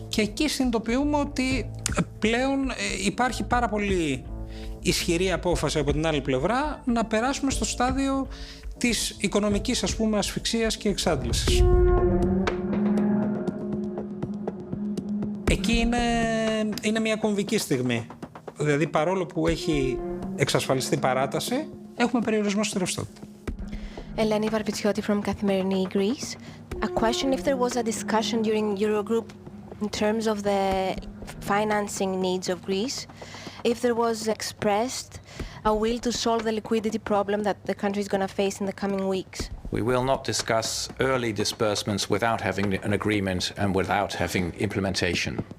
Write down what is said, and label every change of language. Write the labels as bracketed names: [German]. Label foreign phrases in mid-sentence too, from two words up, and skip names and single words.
[Greek] Και εκεί συνειδητοποιούμε ότι πλέον υπάρχει πάρα πολύ ισχυρή απόφαση από την άλλη πλευρά να περάσουμε στο στάδιο της οικονομικής, ας πούμε, ασφυξίας και εξάντλησης. Εκεί είναι μια κομβική στιγμή. Δηλαδή, παρόλο που έχει εξασφαλιστεί παράταση, έχουμε περιορισμό στη ρευστότητα. [English] Eleni Varpitsioti from Καθημερινή Greece. A question if there was a discussion during Eurogroup in terms of the financing needs of Greece, if there was expressed a will to solve the liquidity problem that the country is going to face in the coming weeks. We will not discuss early disbursements without having an agreement and without having implementation.